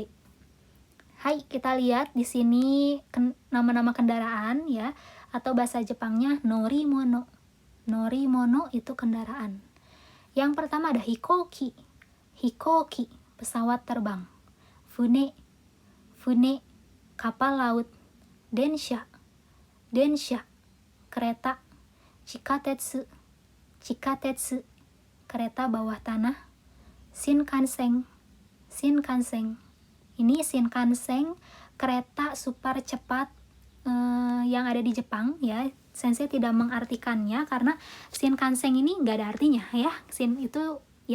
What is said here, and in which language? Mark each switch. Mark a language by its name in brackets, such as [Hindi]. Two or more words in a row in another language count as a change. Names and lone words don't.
[Indonesian] Hai, kita lihat di sini nama-nama kendaraan ya, atau bahasa Jepangnya norimono. Norimono itu kendaraan. Yang pertama ada [Japanese] 飛行機。飛行機, [Indonesian] pesawat terbang. [Japanese] 船、船, [Indonesian] kapal laut. [Japanese] 電車、電車, kereta. 地下鉄、地下鉄, [Indonesian] kereta bawah tanah. Shinkansen, shinkansen. Ini Shinkansen, kereta super cepat yang ada di Jepang ya. Sensei tidak mengartikannya karena Shinkansen ini nggak ada artinya ya.